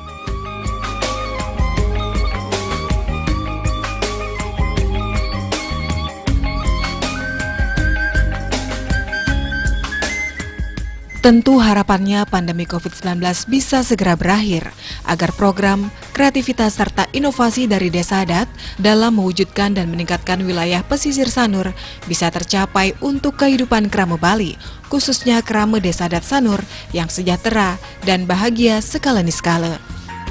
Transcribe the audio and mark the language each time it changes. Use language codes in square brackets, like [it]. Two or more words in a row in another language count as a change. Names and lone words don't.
[id] Tentu harapannya pandemi COVID-19 bisa segera berakhir agar program, kreativitas serta inovasi dari desa adat dalam mewujudkan dan meningkatkan wilayah pesisir Sanur bisa tercapai untuk kehidupan krame Bali, khususnya krame desa adat Sanur yang sejahtera dan bahagia skala niskala.